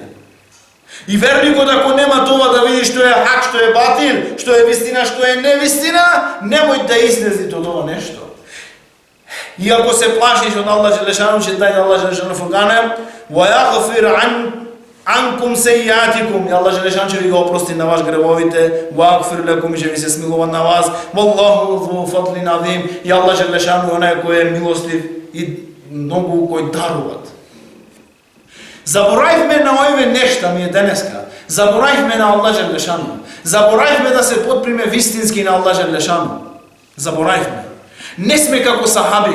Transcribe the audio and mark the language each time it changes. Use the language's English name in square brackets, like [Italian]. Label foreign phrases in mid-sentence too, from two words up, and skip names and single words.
[Macedonian] И верникот ако нема това да види што е хак, што е батил, што е вистина, што е невистина, немој да излезите од ова нешто. И ако се плашиш од Аллах Желешану, ќе даде Аллах Желешану фуркана, [Arabic] ويغفر عنكم سيئاتكم, [Macedonian] и Аллах Желешану ќе ви го опрости на ваш гревовите, [Arabic] ويغفر لكم, [Macedonian] ќе ви се смилува на вас, [Arabic] والله ذو فضل عظيم, [Macedonian] и Аллах Желешану онај кој е милостив и многу кои даруват. Заборавме на овие нешта ми е денеска. Заборавме на Аллах Желешану. Заборавме да се потприме вистински на Аллах Желешану. Заборавме. Не сме како сахаби.